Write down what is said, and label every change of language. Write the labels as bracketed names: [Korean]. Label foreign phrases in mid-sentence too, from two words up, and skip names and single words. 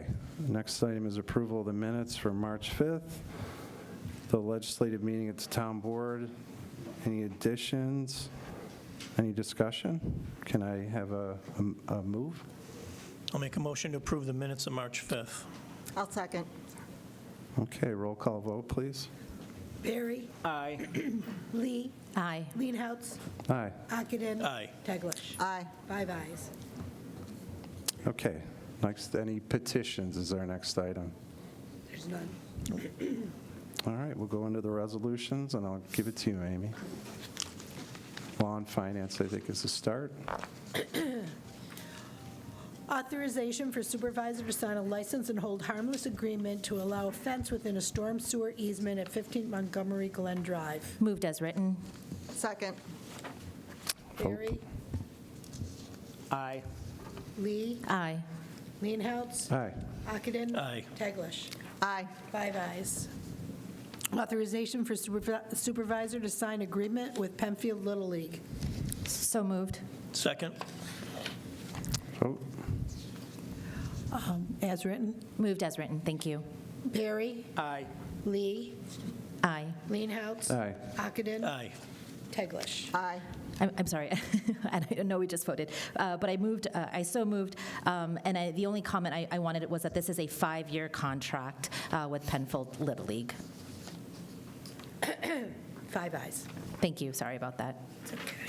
[English] Next item is approval of the minutes for March 5th, the legislative meeting at the town board. Any additions? Any discussion? Can I have a move? I'll make a motion to approve the minutes of March 5th. I'll second. Okay, roll call vote, please. Barry. Aye. Lee. Aye. Leenhouts. Aye. Ockenden. Aye. Teglash. Aye. 5 ayes. Okay. Next, any petitions is our next item. There's none. All right, we'll go into the resolutions, and I'll give it to you, Amy. Law and Finance, I think, is the start. Authorization for supervisor to sign a license and hold harmless agreement to allow a fence within a storm sewer easement at 15 Montgomery Glen Drive. Moved as written. Second. Barry. Aye. Lee. Aye. Leenhouts. Aye. Ockenden. Aye. Teglash. Aye. 5 ayes. Authorization for supervisor to sign agreement with Penfield Little League. So moved. Second. Vote. As written. Moved as written. Thank you. Barry. Aye. Lee. Aye. Leenhouts. Aye. Ockenden. Aye. Teglash. Aye. I'm sorry, I know we just voted, but I so moved, and the only comment I wanted was that this is a 5-year contract with Penfield Little League. 5 ayes. Thank you, sorry about that. It's okay.